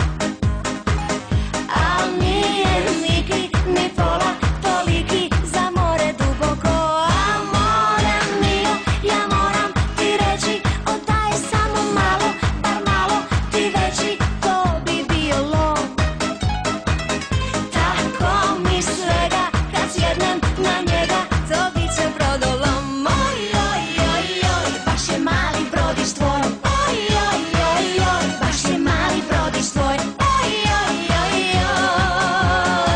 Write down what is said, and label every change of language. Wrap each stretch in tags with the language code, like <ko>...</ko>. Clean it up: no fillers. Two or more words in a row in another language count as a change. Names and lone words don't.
<hr>Al nije niki, ni pola toliki za more duboko,</hr> <it>amore mio,</it> <hr>ja moram ti reći, oddaje samo malo, bar malo ti veći, to bi bio lov. Tako mi svega, kad sjednem na njega, to bit će brodolom. Oj, oj, oj, oj, baš je mali brodić tvoj. Oj, oj, oj, oj, baš je mali brodić tvoj. Oj, oj, oj, oj.</hr>